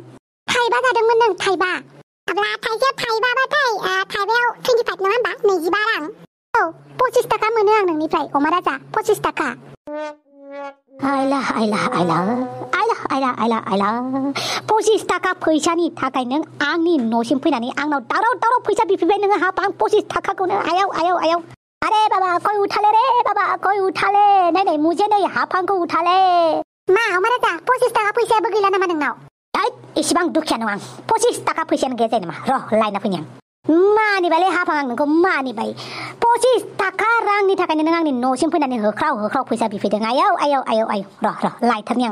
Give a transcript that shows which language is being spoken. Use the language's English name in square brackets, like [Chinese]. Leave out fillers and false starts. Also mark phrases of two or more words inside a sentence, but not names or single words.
[Bodo] थाइबा जादोंमोन नों थाइबा अब्ला थाइबाबाथाय थाइबायाव 25 नङा होमबा 25 रां 25 थाखा मोनो आं नोंनिफ्राय अमा राजा 25 थाखा आइला 25 थाखा फैसानि थाखाय नों आंनि न'सिम फैनानै आंनाव दावराव फैसा बिफैबाय नोङो हाफां 25 थाखाखौनो आयाव [Hindi] अरे बाबा कोई उठा ले नहीं मुझे नहीं हाफां को उठा ले [Bodo] मा अमा राजा 25 थाखा फैसायाबो गैला नामा नोंनाव एसेबां दुखिया नङा आं 25 थाखा फैसायानो गैया जायो नामा र' लायना फैनि आं मानिबायलै हाफां आं नोंखौ मानिबाय 25 थाखा रांनि थाखायनो नों आंनि न'सिम फैनानै होख्राव फैसा बिफैदों आयौ र' लायथारनि आं